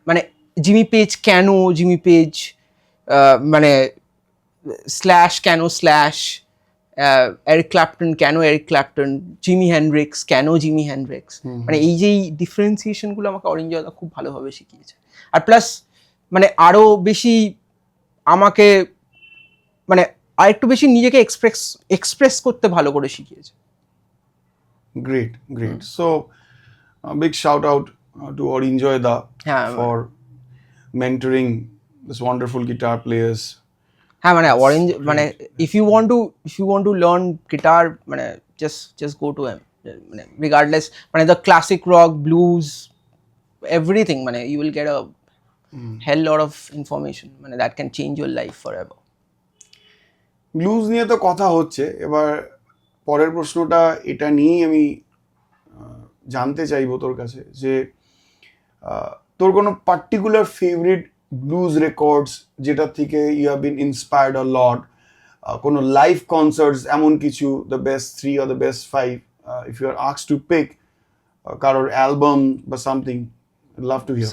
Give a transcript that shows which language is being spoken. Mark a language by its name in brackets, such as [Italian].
[Bangla] মানে Jimmy page কেন Jimmy page, মানে স্ল্যাশ কেন স্ল্যাশ, এরিক ক্ল্যাপটন কেন এরিক ক্ল্যাপটন, জিমি হেনড্রিক্স কেন জিমি হেনড্রিক্স, মানে এই যে ডিফারেন্সিয়েশনগুলো আমাকে অরিঞ্জয়দা খুব ভালোভাবে শিখিয়েছে। আর প্লাস মানে আরও বেশি আমাকে মানে আরেকটু বেশি নিজেকে এক্সপ্রেস করতে ভালো করে শিখিয়েছে। [English] Great. So, big shout out to Orinjoy Da for mentoring this wonderful guitar players. [Bangla] হ্যাঁ মানে অরেঞ্জ মানে [English] if you want to learn guitar মানে just go to him, মানে regardless মানে the classic rock, blues, everything, মানে you will get a hell lot of information মানে that can change your life forever. [Bangla] Blues নিয়ে তো কথা হচ্ছে, এবার পরের প্রশ্নটা এটা নিয়েই আমি জানতে চাইবো তোর কাছে যে তোর কোনো পার্টিকুলার ফেভারিট ব্লুজ রেকর্ডস যেটা থেকে [English] you have been inspired a lot, [Bangla] কোনো লাইভ কনসার্টস, এমন কিছু, [English] the best 3 or the best 5, if you are asked to pick [Bangla] কারোর অ্যালবাম বা সামথিং, [English] Love to hear.